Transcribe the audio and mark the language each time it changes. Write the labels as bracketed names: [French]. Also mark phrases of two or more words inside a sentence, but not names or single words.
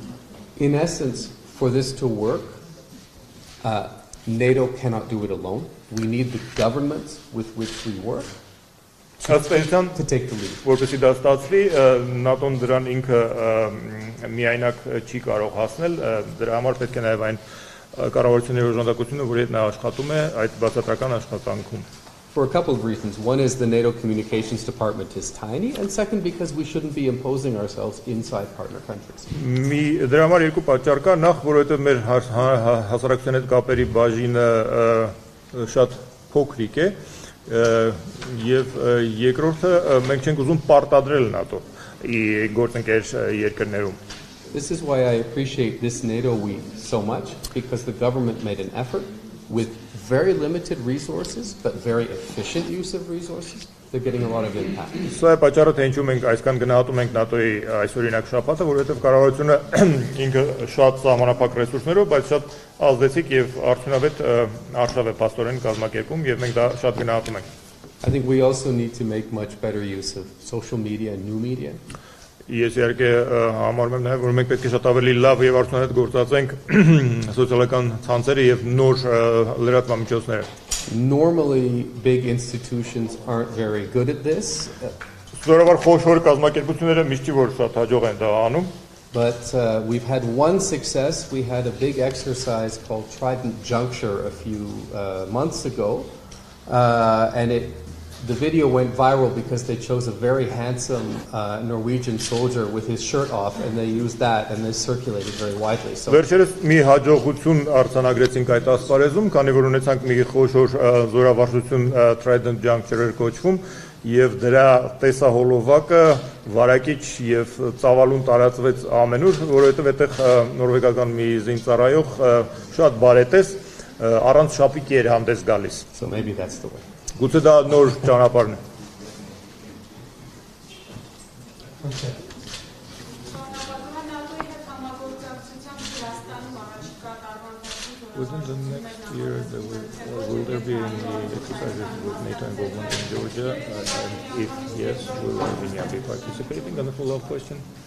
[English] In essence, for this to work, NATO cannot do it alone. We need the governments with which we work to take the lead. [Armenian] Որպեսզի դա ստացվի, ՆԱՏՕ-ն դրան ինքը միայնակ չի կարող հասնել, դրա համար պետք է նաև այն կառավարությունների օժանդակությունը, որի հետ նա աշխատում է այդ բացատրական աշխատանքում։ [English] For a couple of reasons. One is the NATO communications department is tiny, and second because we shouldn't be imposing ourselves inside partner countries. [Armenian] Դրա համար երկու պատճառ կա, նախ որովհետև մեր հասարակության հետ կապերի բաժինը շատ փոքրիկ է, եւ երկրորդը մենք չենք ուզում պարտադրել ՆԱՏՕ-ի գործընկեր երկրներում։ [English] This is why I appreciate this NATO week so much, because the government made an effort with very limited resources, but very efficient use of resources. They're getting a lot of impact. [Armenian] Սա է պատճառը, թե ինչու մենք այսքան գնահատում ենք ՆԱՏՕ-ի այսօրինակ շաբաթը, որովհետև կառավարությունը ինքը շատ սահմանափակ ռեսուրսներով, բայց շատ ազդեցիկ եւ արդյունավետ արշավ է փաստորեն կազմակերպում եւ մենք դա շատ գնահատում ենք։ [English] I think we also need to make much better use of social media and new media. [Armenian] Ես իհարկե համարում եմ նաև, որ մենք պետք է շատ ավելի լավ եւ արդյունավետ գործածենք սոցիալական ցանցերը եւ նոր լրատվամիջոցները։ [English] Normally, big institutions aren't very good at this. [Armenian] Սովորաբար խոշոր կազմակերպությունները միշտ չի որ շատ հաջող են դա անում։ [English] But we've had one success. We had a big exercise called Trident Juncture a few months ago, and the video went viral because they chose a very handsome Norwegian soldier with his shirt off, and they used that, and they circulated very widely. So [Armenian] Վերջերս մի հաջողություն արձանագրեցինք այդ ասպարեզում, քանի որ ունեցանք մի խոշոր զորավարժություն Trident Juncture-ը կոչվում, եւ դրա տեսահոլովակը վարակիչ եւ ծավալուն տարածվեց ամենուր, որովհետեւ այդտեղ նորվեգական մի զինծառայող շատ բարետես առանց շապիկի էր հանդես գալիս։ [English] So maybe that's the way. [Armenian] Գուցե դա նոր ճանապարհն է։ [English] Within the next year, will there be any exercises with NATO involvement in Georgia? And if yes, will Armenia be participating? And a follow-up question.